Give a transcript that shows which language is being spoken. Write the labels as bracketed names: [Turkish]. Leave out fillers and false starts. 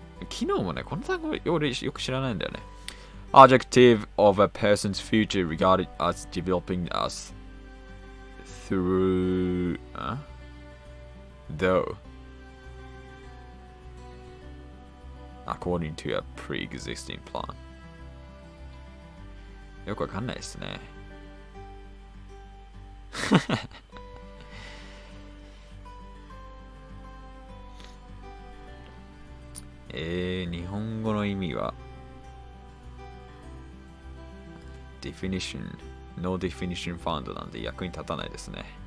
[Japanese] 昨日もね、この単語俺よく知らないんだよね。 [English] Adjective of a person's future regarded as developing as through though according to a pre-existing plan. [Japanese] よくわかんないですね。日本語の意味は [English] definition no definition found [Japanese] なんで役に立たないですね。